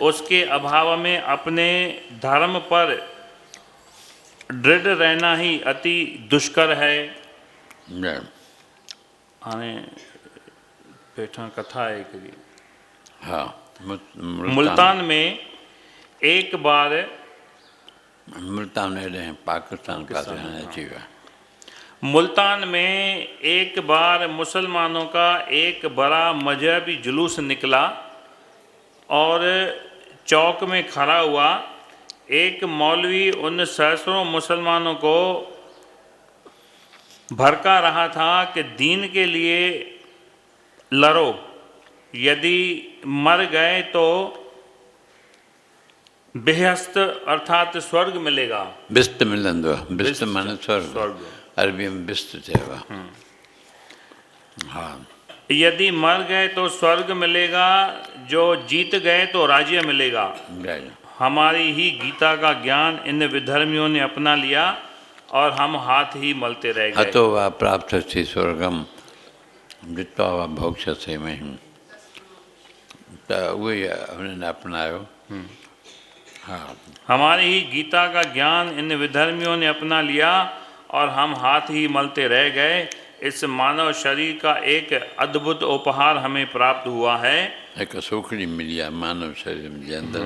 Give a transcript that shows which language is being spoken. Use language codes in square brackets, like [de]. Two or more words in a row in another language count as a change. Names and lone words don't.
[hi] उसके अभाव में अपने धर्म पर दृढ़ रहना ही अति दुष्कर है। जय। [sd] हाणे पेठा कथा है हिकिड़ी। हाँ, [hi] मुल्तान में एक बार [sd] मुल्तान हेॾे पाकिस्तान पासे हाणे अची विया। [hi] मुल्तान में एक बार मुसलमानों का एक बड़ा मजहबी जुलूस निकला और चौक में खड़ा हुआ। एक मौलवी उन सहस्रों मुसलमानों को भड़का रहा था कि दीन के लिए लड़ो, यदि मर गए तो बेहस्त अर्थात स्वर्ग मिलेगा। [sd] बिस्त मिलंदो आहे। बिस्त माने स्वर्ग। अरबी में बिस्त चइबो आहे। हाँ, [hi] यदि मर गए तो स्वर्ग मिलेगा, जो जीत गए तो राज्य मिलेगा। जय। हमारी ही गीता का ज्ञान इन विधर्मियों ने अपना लिया और हम हाथ ही मलते रह गए। [sa] हतो वा प्राप्तस्ति स्वर्गम जित्वा वा भोक्ष्यसे महीम। [sd] त उहे उन्हनि अपनायो। हाँ, [hi] हमारी ही गीता का ज्ञान इन विधर्मियों ने अपना लिया और हम हाथ ही मलते रह गए। इस मानव शरीर का एक अद्भुत उपहार हमें प्राप्त हुआ है। [sd] एक सूखड़ी मिली आहे [hi] मानव शरीर के अंदर।